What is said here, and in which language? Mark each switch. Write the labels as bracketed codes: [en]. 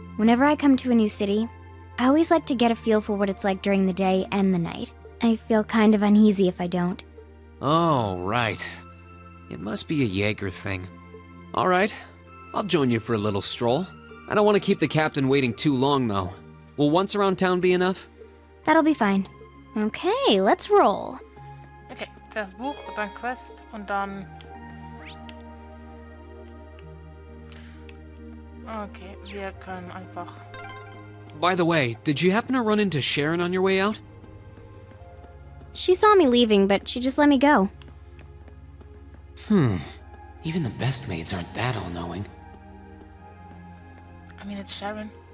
[en] Whenever I come to a new city, I always like to get a feel for what it's like during the day and the night. I feel kind of uneasy if I don't. Oh, right. It must be a Jaeger thing. All right, I'll join you for a little stroll. I don't want to keep the captain waiting too long, though. Will once around town be enough? That'll be fine. Okay, let's roll. [de] Okay, zuerst Buch und dann Quest und dann... Okay, wir können einfach... [en] By the way, did you happen to run into Sharon on your way out? She saw me leaving, but she just let me go. Even the best maids aren't that all-knowing. I mean, it's Sharon.